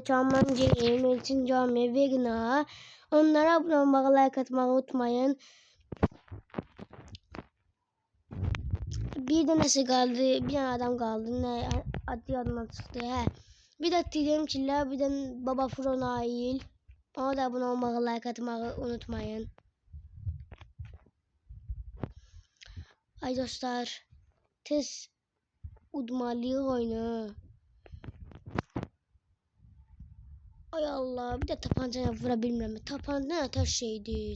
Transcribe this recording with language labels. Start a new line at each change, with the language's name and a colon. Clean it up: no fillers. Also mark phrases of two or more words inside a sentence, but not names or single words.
Turkish: Çağmancığım, Elçin Cami, Vegna. Onlara abone olmayı, like atmayı unutmayın. Bir de nasıl kaldı? Bir tane adam kaldı. Ne adı yadımdan çıktı. He. Bir de diyeyim ki bir de Baba Furo Nail. Ona da abone olmayı, like atmayı unutmayın. Ay dostlar.
Azerbaijani: Tez udmalıyıq oyunu. Ay Allah, bir de tapancayla vura bilmirəm. Tapanca nətər şeydi?